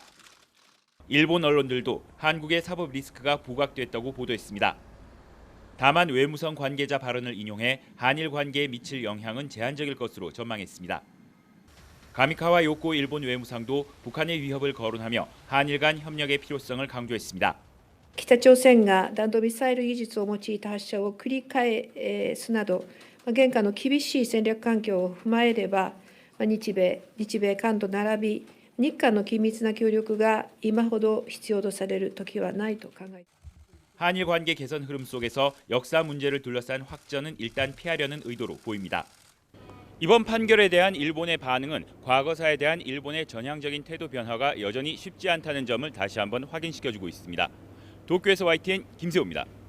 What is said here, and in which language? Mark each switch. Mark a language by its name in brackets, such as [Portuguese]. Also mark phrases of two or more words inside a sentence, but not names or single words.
[Korean] 일본 언론들도 한국의 사법 리스크가 부각됐다고 보도했습니다. 다만 외무성 관계자 발언을 인용해 한일 관계에 미칠 영향은 제한적일 것으로 전망했습니다. 가미카와 요코 일본 외무상도 북한의 위협을 거론하며 한일 간 협력의 필요성을 강조했습니다. [Japanese] 北朝鮮が弾道ミサイル技術を用いた発射を繰り返すなど、現下の厳しい戦略環境を踏まえれば、日米韓と並び、日韓の緊密な協力が今ほど必要とされる時はないと考えています。 [Korean] 한일 관계 개선 흐름 속에서 역사 문제를 둘러싼 확전은 일단 피하려는 의도로 보입니다. 이번 판결에 대한 일본의 반응은 과거사에 대한 일본의 전향적인 태도 변화가 여전히 쉽지 않다는 점을 다시 한번 확인시켜주고 있습니다. 도쿄에서 YTN 김세호입니다.